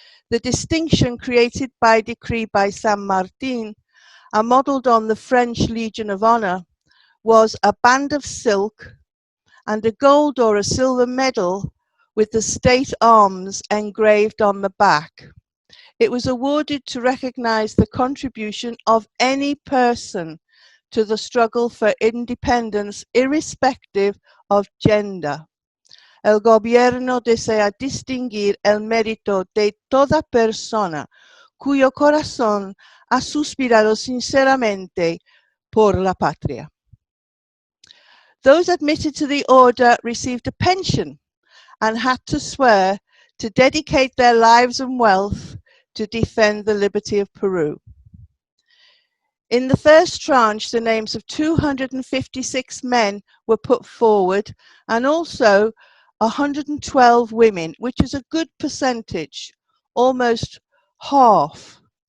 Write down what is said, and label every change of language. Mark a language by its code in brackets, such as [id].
[en] The distinction created by decree by San Martin and modelled on the French Legion of Honor was a band of silk and a gold or a silver medal with the state arms engraved on the back. It was awarded to recognize the contribution of any person to the struggle for independence irrespective of gender. [es] El gobierno desea distinguir el mérito de toda persona cuyo corazón ha suspirado sinceramente por la patria. [en] Those admitted to the order received a pension and had to swear to dedicate their lives and wealth to defend the liberty of Peru. In the first tranche, the names of 256 men were put forward and also 112 women, which is a good percentage, almost half.